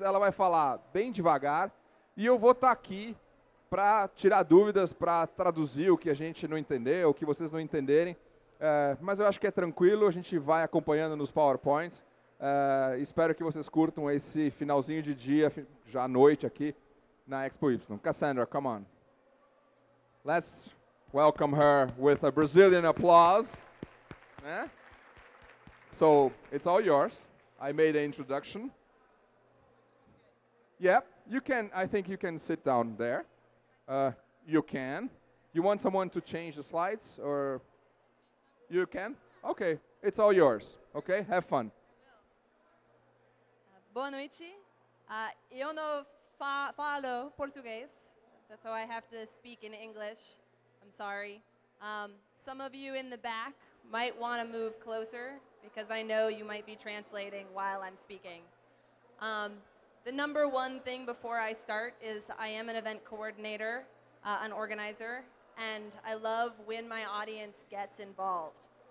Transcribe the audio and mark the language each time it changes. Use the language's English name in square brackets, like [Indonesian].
[Portuguese] Ela vai falar bem devagar e eu vou estar aqui para tirar dúvidas, para traduzir o que a gente não entendeu, o que vocês não entenderem. Mas eu acho que é tranquilo, a gente vai acompanhando nos PowerPoints. Espero que vocês curtam esse finalzinho de dia, já à noite aqui na Expo Y. [English] Cassandra, come on. Let's welcome her with a Brazilian applause. So it's all yours. I made an introduction. Yep, you can. I think you can sit down there. You can. You want someone to change the slides, or you can? Okay, it's all yours. Okay, have fun. [Portuguese] Boa noite. Eu não falo português, [English] so I have to speak in English. I'm sorry. Some of you in the back might want to move closer because I know you might be translating while I'm speaking. The number one thing before I start is I am an event coordinator, an organizer, and I love when my audience gets involved.